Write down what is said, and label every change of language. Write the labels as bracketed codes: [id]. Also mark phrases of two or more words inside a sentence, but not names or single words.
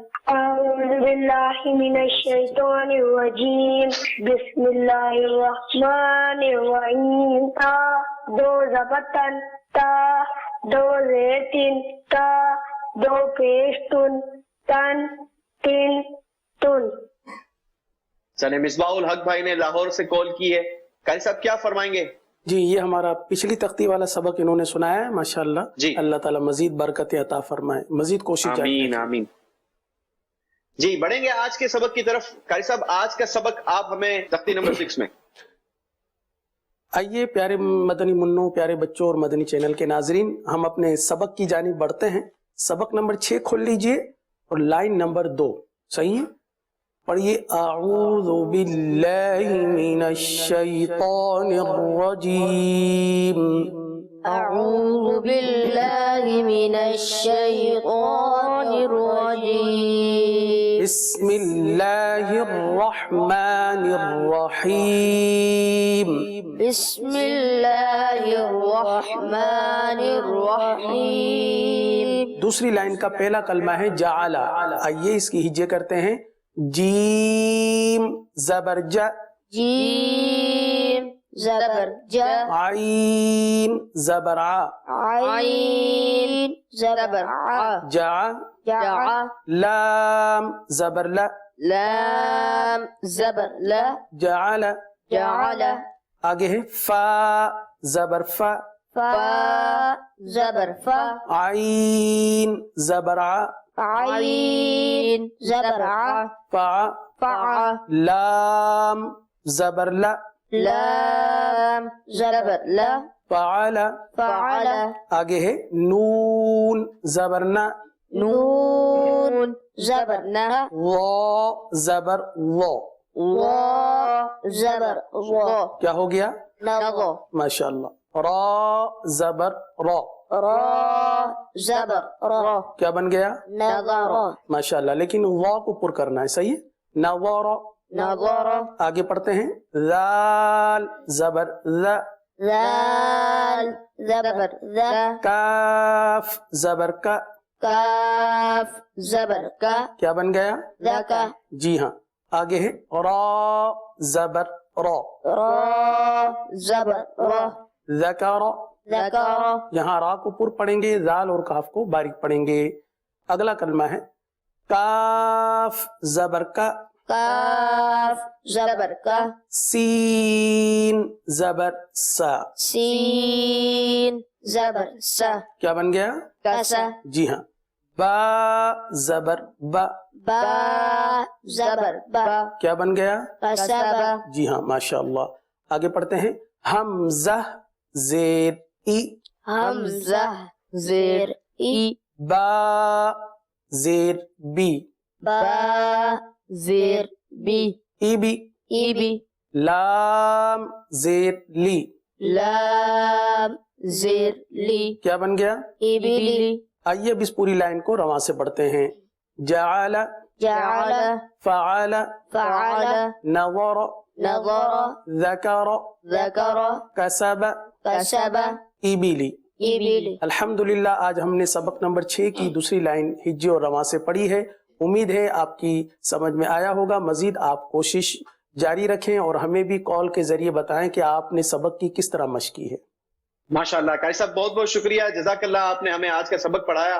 [ar] اعوذ باللہ من الشیطان الرجیم، بسم اللہ الرحمن الرحیم۔ تا، دو زبطن، تا، دو زیتن، تا، دو پیشتن، تن، تن، تن۔ [ur] چلے، مصباح الحق بھائی نے لاہور سے کال کی ہے۔ قاری صاحب کیا فرمائیں گے؟ جی یہ ہمارا پچھلی تختی والا سبق انہوں نے سنایا ہے ماشاءاللہ. جی اللہ تعالیٰ مزید برکت عطا فرمائے, مزید کوشش جاری آمین رکھیں. آمین. جی بڑھیں گے آج کے سبق کی طرف. قاری صاحب آج کا سبق آپ ہمیں تختی نمبر 6 میں. آئیے پیارے مدنی منوں, پیارے بچوں اور مدنی چینل کے ناظرین, ہم اپنے سبق کی جانب بڑھتے ہیں. سبق نمبر 6 کھول لیجئے اور لائن نمبر 2. صحیح ہے, پڑھیے. [ar] اعوذ باللہ من الشیطان الرجیم. أعوذ بالله من الشيطان الرجيم. بسم اللہ الرحمن الرحیم. بسم الله الرحمن الرحيم. [ur] دوسری لائن کا پہلا کلمہ ہے جعل. آئیے اس کی ہجے کرتے ہیں. جیم زبر ج, جيم زبر ج, عین زبر ع, عين زبر ع, جع جع, لام زبر ل, لام زبر ل, جعل. جعل. آگے ہے فا زبر فا, فا زبر فا, عین زبر ع, عين زبر ع, فا. فع, لام زبر ل, لام زبر ل, فعل. فعل. آگے ہے نون زبر ن, نون زبر ن, و زبر و. و زبر و, کیا ہو گیا؟ نغو. ماشاءاللہ. را زبر را, را زبر را, کیا بن گیا؟ نظر. ماشاءاللہ. لیکن وا کو پر کرنا ہے. صحیح ہے. نظر. نظر. آگے پڑھتے ہیں. ذال زبر ذ, ذال زبر ذ, کاف زبر کا, کاف زبر کا, کیا بن گیا؟ ذکا. جی ہاں. آگے ہے را زبر را, را زبر را, ذکر. ذکر. یہاں را کو پر پڑھیں گے, ذال اور کاف کو باریک پڑھیں گے. اگلا کلمہ ہے کاف زبر کا, کاف زبر کا, سین زبر سا, سین زبر سا, کیا بن گیا؟ کسا. جی ہاں. با زبر با, با زبر با, کیا بن گیا؟ کسبا. جی ہاں ماشاءاللہ. آگے پڑھتے ہیں. حمزہ زیر ای, حمزہ زیر ای, با زیر بی, با زیر بی, ای بی. ای بی. لام زیر لی, لام زیر لی, کیا بن گیا؟ ای بی لی. آئیے اب اس پوری لائن کو رواں سے پڑھتے ہیں. جعل جعل, فعل فعل, نظر نظر, ذکر ذکر, کسب کسب, ایبلی. ای بی لی. الحمدللہ آج ہم نے سبق نمبر 6 کی دوسری لائن ہجے اور رواں سے پڑھی ہے. امید ہے آپ کی سمجھ میں آیا ہوگا. مزید آپ کوشش جاری رکھیں اور ہمیں بھی کال کے ذریعے بتائیں کہ آپ نے سبق کی کس طرح مشق کی ہے. ماشاءاللہ قاری صاحب بہت بہت شکریہ, [ar] جزاک اللہ, [ur] آپ نے ہمیں آج کا سبق پڑھایا.